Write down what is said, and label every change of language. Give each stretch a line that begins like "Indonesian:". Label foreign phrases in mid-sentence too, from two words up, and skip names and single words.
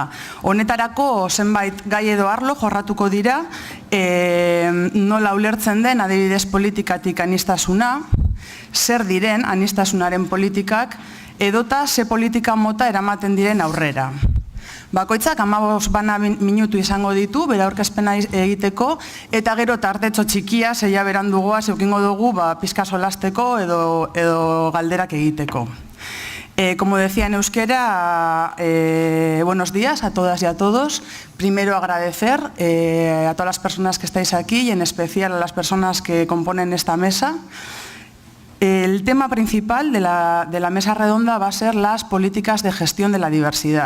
Basque: Honetarako zenbait gai edo arlo jorratuko dira, nola ulertzen den adibidez politikatik aniztasuna, zer diren anistasunaren politikak, edota ze politika mota eramaten diren aurrera. Bakoitzak 15 bana minutu izango ditu, bere aurkezpena egiteko, eta gero tartetxo txikia, zeia berandugoa, zeukingo dugu, pizka solasteko edo galderak egiteko.
Spanish: Como decía en euskera, buenos días a todas y a todos. Primero agradecer a todas las personas que estáis aquí y en especial a las personas que componen esta mesa. El tema principal de la mesa redonda va a ser las políticas de gestión de la diversidad.